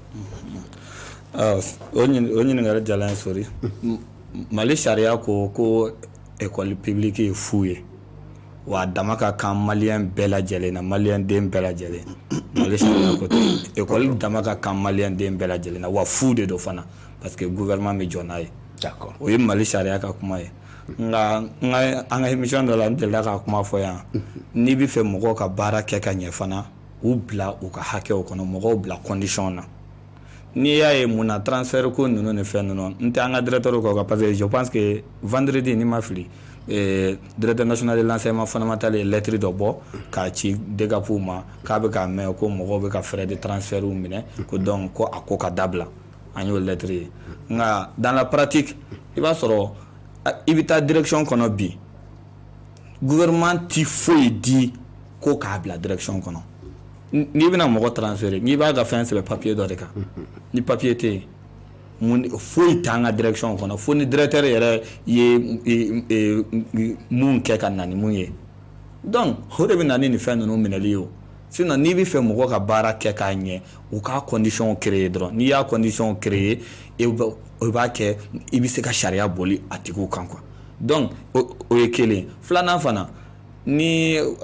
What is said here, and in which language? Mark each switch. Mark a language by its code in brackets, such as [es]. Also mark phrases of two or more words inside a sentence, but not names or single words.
[bm] o ɲininkali jala n sori Mali sariya ko [fr] école publique [bm] ye fu ye wa a dama ka kan maliyɛn bɛɛ lajɛlen na maliyɛn den bɛɛ lajɛlen Mali sariya ko tɛ école dama ka kan maliyɛn den bɛɛ lajɛlen na wa fu de do fana [fr] parce que [bm] gouvernement bɛ jɔ n'a ye d'accord o ye Mali sariya ka kuma ye nka an ka émission dɔ la n delila ka kuma fɔ yan n'i bɛ fɛ mɔgɔw ka baara kɛ ka ɲɛ fana u bila u ka hakɛw kɔnɔ mɔgɔw bila condition na n'i y'a ye mun na transfert ko ninnu ni fɛn ninnu n tɛ an ka directeur kɔ [fr] parce que je pense que vendredi [bm] ni ma fili [fr] directeur national de l'enseignement fondamental et lettres de bord [bm] k'a ci DEGAPU ma k'a bɛ ka mɛn ko mɔgɔw bɛ ka [fr] frais de transfert [bm] minɛ ko donc ko a ko ka dabila an y'o lettre ye nka [fr] dans la pratique [bm] i b'a sɔrɔ i bɛ taa direction kɔnɔ bi gouvernement ti foyi di ko k'a bila direction kɔnɔ n'i bɛna mɔgɔ transférer n'i b'a ka fɛn sɛbɛn papier dɔ de kan ni papier tɛ yen foyi t'an ka direction kɔnɔ fo ni directeur yɛrɛ ye mun kɛ ka na ni mun ye donc o de bɛ na ni nin fɛn ninnu minɛli ye o sinon n'i bɛ fɛ mɔgɔ ka baara kɛ k'a ɲɛ u k'a [fr] condition créer [bm] dɔrɔn n'i y'a [fr] condition créer [bm] i b'a kɛ i bɛ se ka sariya boli a tigiw kan quoi donc o ye kelen filanan fana ni